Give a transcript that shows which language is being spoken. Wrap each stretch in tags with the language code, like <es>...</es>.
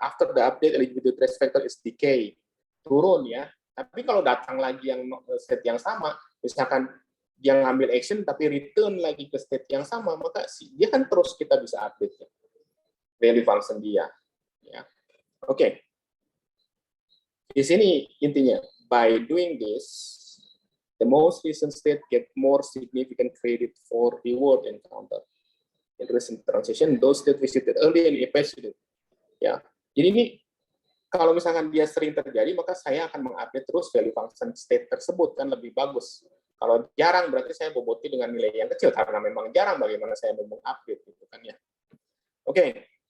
<en>After the update, eligibility trace factor is decay.</en> <id>Turun ya. Tapi kalau datang lagi yang state yang sama, misalkan dia ngambil action tapi return lagi ke state yang sama, maka dia kan terus kita bisa update ya. Value function dia. Ya. Oke. Di sini intinya,</id> <en>by doing this, the most recent state get more significant credit for reward encounter. In recent transition, those state visited early and evaluated.</en> <id>Ya, jadi ini kalau misalkan dia sering terjadi, maka saya akan mengupdate terus value function state tersebut kan lebih bagus. Kalau jarang berarti saya boboti dengan nilai yang kecil karena memang jarang bagaimana saya mau mengupdate gitu kan ya. Oke.</id>